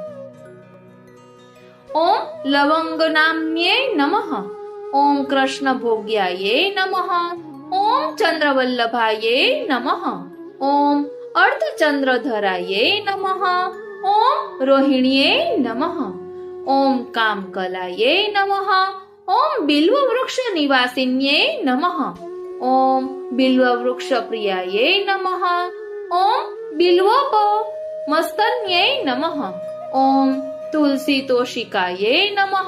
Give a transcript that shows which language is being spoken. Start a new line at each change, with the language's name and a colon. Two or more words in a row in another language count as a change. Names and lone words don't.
Sanskrit: ओम लवङ्गनाम्ये नमः. ओम कृष्णभोग्याये नमः. ओम चंद्रवल्लभाये नमः. ओम अर्धचंद्रधराये नमः. ओम रोहिण्ये नमः. ઓમ કામકલાયે નમઃ. ઓમ બિલ્વ વૃક્ષ નિવાસિન્યે નમઃ. ઓમ બિલ્વ વૃક્ષ પ્રિયાયે નમઃ. ઓમ બિલ્વોપ મસ્તન્યે નમઃ. ઓમ તુલસી તોષિકાયે નમઃ.